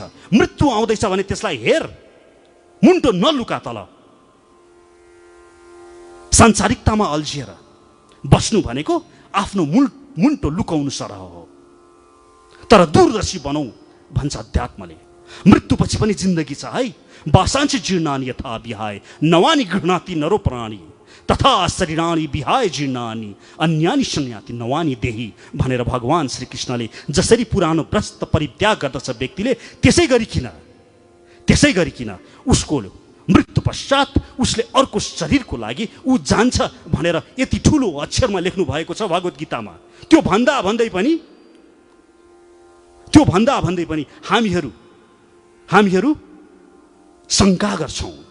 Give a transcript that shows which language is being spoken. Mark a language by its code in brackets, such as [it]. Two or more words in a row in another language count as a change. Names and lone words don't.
[ne] मृत्यु आउँदैछ भने त्यसलाई हेर, मुन्टो नलुका तल। सांसारिकतामा अल्झिएर बस्नु भनेको आफ्नो मुन्टो लुकाउनु सरह हो। तर दूरदर्शी बनाऊ भन्छ अध्यात्मले। मृत्युपछि पनि जिन्दगी छ है। [sa] बासांची जीर्णानि यथा विहाय नवानि गृह्णाति नरो प्राणी तथा शरीराणि विहाय जीर्णानि अन्यानि संयाति नवानि देही [ne] भनेर भगवान श्रीकृष्णले जसरी पुरानो प्रस्त परित्याग गर्दछ व्यक्तिले, त्यसै गरिकिन उसको मृत्यु पश्चात उसले अर्को शरीरको लागि ऊ जान्छ भनेर यति ठुलो अक्षरमा लेख्नु भएको छ भगवत गीतामा। त्यो भन्दा भन्दै पनि हामीहरू शङ्का गर्छौँ।